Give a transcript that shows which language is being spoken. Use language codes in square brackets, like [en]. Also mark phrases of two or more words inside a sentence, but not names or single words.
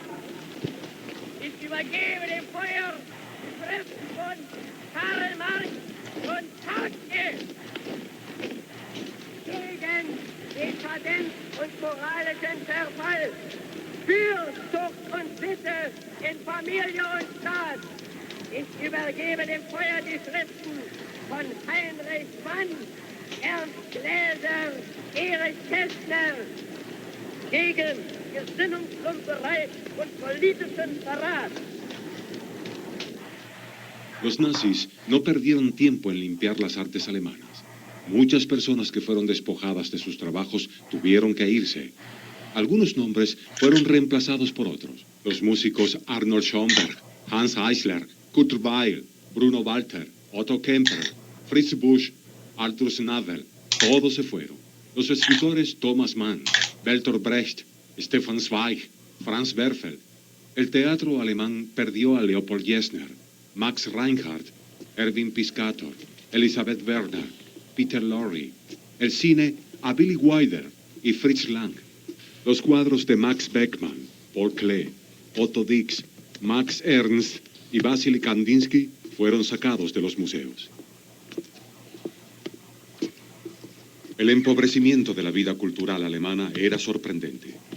[de] Ich übergebe dem Feuer die Schriften von Karl Marx und Tartke gegen Dekadenz und moralischen Verfall, für Zucht und Sitte in Familie und Staat. Ich übergebe dem Feuer die Schriften von Heinrich Mann, Ernst Gläser, Erich Kästner gegen Gesinnungsklumperei und politischen Verrat. [es] Los nazis no perdieron tiempo en limpiar las artes alemanas. Muchas personas que fueron despojadas de sus trabajos tuvieron que irse. Algunos nombres fueron reemplazados por otros. Los músicos Arnold Schoenberg, Hans Eisler, Kurt Weill, Bruno Walter, Otto Kemper, Fritz Busch, Arthur Schnabel, todos se fueron. Los escritores Thomas Mann, Bertolt Brecht, Stefan Zweig, Franz Werfel. El teatro alemán perdió a Leopold Gessner, Max Reinhardt, Erwin Piscator, Elisabeth Werner, Peter Lorre. El cine a Billy Wilder y Fritz Lang. Los cuadros de Max Beckmann, Paul Klee, Otto Dix, Max Ernst y Vasily Kandinsky fueron sacados de los museos. El empobrecimiento de la vida cultural alemana era sorprendente.